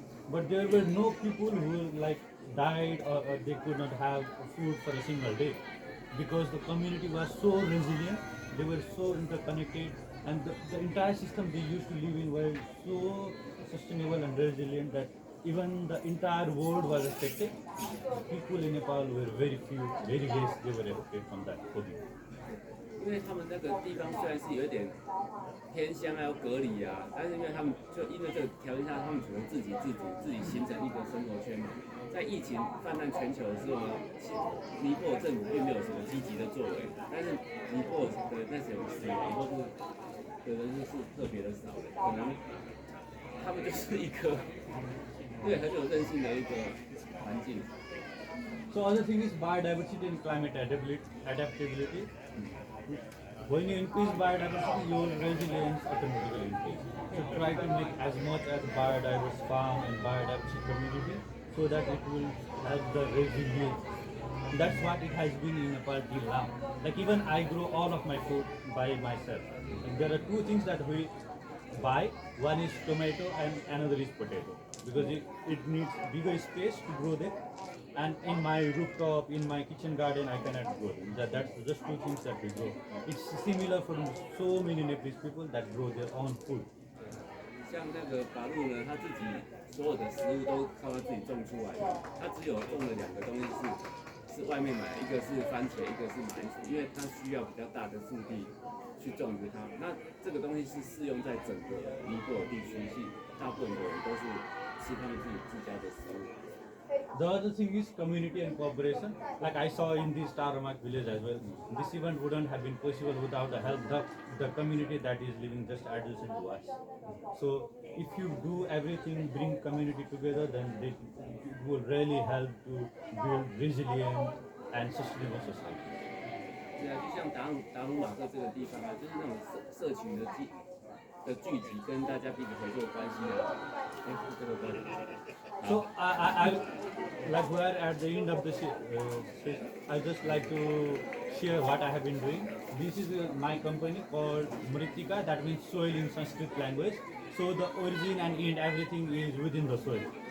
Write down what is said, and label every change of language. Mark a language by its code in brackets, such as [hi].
[en] But there were no people who like died or they could not have food for a single day because the community was so resilient, they were so interconnected, and the entire system they used to live in were so sustainable and resilient that even the entire world was affected. People in Nepal were very few, very less they were affected from that COVID. [zh] 因为他们那个地方虽然是有点偏乡还有隔离啊，但是因为他们就因为这个条件下，他们只能自给自足，自己形成一个生活圈嘛。在疫情泛滥全球的时候呢，尼泊尔政府并没有什么积极的作为，但是尼泊尔的那种死亡或是的人数是特别的少的，可能他们就是一个对很有韧性的一个环境。 [en] So other thing is biodiversity and climate adaptability. When you increase biodiversity, your resilience automatically increases. So try to make as much as biodiverse farm and biodiversity community so that it will have the resilience. That's what it has been in Nepal till now. Like even I grow all of my food by myself. And there are two things that we buy. One is tomato and another is potato because it needs bigger space to grow them. And in my rooftop, in my kitchen garden, I cannot grow them. That's just two things that we grow. It's similar for so many Nepalese people that grow their own food. [zh] 像那个法路呢，他自己所有的食物都靠他自己种出来的，他只有种了2个东西是外面买，一个是番茄，一个是马铃薯，因为它需要比较大的腹地去种植它。那这个东西是适用在整个尼泊尔地区，是大部分的人都是吃他们自家的食物。 [en] The other thing is community and cooperation. Like I saw in this Tarmac village as well. This event wouldn't have been possible without the help of the community that is living just adjacent to us. So if you do everything, bring community together, then it will really help to build resilient and sustainable society. [zh] 对啊，就像达鲁马克这个地方啊，就是那种社群的聚集，跟大家彼此合作关系啊，这个关系。 [en] So I like we're at the end of the session. I just like to share what I have been doing. This is my company called Mritika. That means soil in Sanskrit language. So the origin and end everything is within the soil.